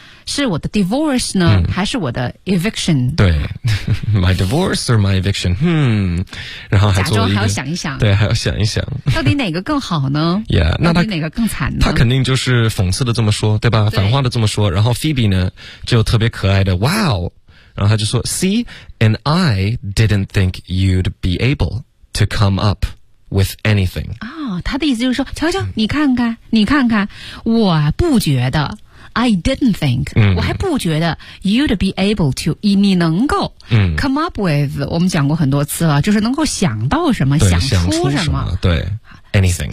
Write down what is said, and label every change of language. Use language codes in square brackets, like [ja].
[zh] 是我的 divorce 呢，还是我的 eviction？对 ， [en] my divorce or my eviction？ [zh] 然后还做了一个，假装还要想一想，对，还要想一想，到底哪个更好呢？Yeah， 那到底哪个更惨呢？他肯定就是讽刺的这么说，对吧？对，反话的这么说。然后 Phoebe 呢，就特别可爱的 ， [en] Wow！ [zh] 然后他就说 [en] ，See， and I didn't think you'd be able to come up with anything。 [zh] 啊，他的意思就是说，瞧瞧，你看看，你看看，我不觉得。 [en] I didn't think、 [zh] 我还不觉得 [en] you'd be able to [zh] 你能够 [en] come up with、 [zh] 我们讲过很多次了，就是能够想到什么，想出什么， [en] 对 anything，